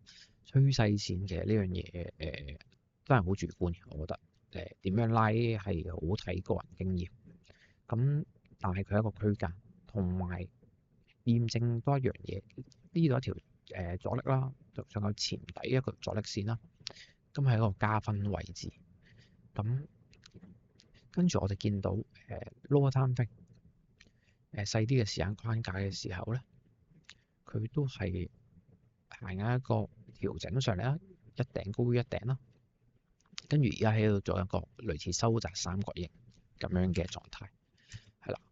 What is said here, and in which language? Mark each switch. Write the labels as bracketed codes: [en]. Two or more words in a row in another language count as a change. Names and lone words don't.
[yue] 趨勢線嘅呢樣嘢都係好主觀嘅，我覺得點樣拉係好睇個人經驗。咁但係佢係一個區間，同埋驗證多一樣嘢，呢度一條阻力啦，仲有前底一個阻力線啦，咁係一個加分位置。咁跟住我哋見到 [en] lower time frame [yue] 細啲嘅時間框架嘅時候咧，佢都係行緊一個調整上嚟啦，一頂高於一頂啦，跟住而家喺度做一個類似收窄三角形咁樣嘅狀態，係啦。